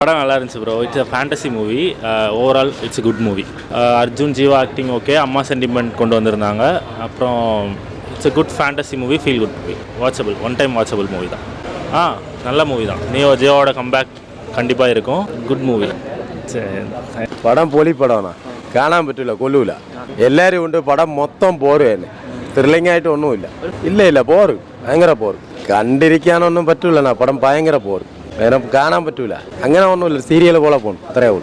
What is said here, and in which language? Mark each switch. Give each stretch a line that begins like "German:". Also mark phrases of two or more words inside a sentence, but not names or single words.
Tamil: படம் நல்லா இருந்துச்சு ப்ரோ.
English: it's a fantasy movie. overall it's a good movie.
Tamil: அர்ஜுன் ஜீவா
English: acting okay,
Tamil: அம்மா சென்டிமெண்ட் கொண்டு வந்திருந்தாங்க. அப்புறம்
English: it's a good fantasy movie, feel good movie, watchable, one time watchable movie
Tamil: தான். நல்ல மூவி தான். ஜீவாவோட கம்பேக் கண்டிப்பாக இருக்கும்.
English: good movie.
Malayalam: പടം പൊളി പടമാണ്, കാണാൻ പറ്റില്ല, കൊല്ലൂല. എല്ലാവരും ഉണ്ട്. പടം മൊത്തം പോറ് തന്നെ, ത്രില്ലിംഗ് ആയിട്ട് ഒന്നുമില്ല. ഇല്ല പോറ്, ഭയങ്കര പോറ്. കണ്ടിരിക്കാനൊന്നും പറ്റൂല. പടം ഭയങ്കര പോറ്, വേറെ കാണാൻ പറ്റൂല. അങ്ങനെ ഒന്നുമില്ല, സീരിയൽ പോലെ പോകണം, അത്രേ ഉള്ളൂ.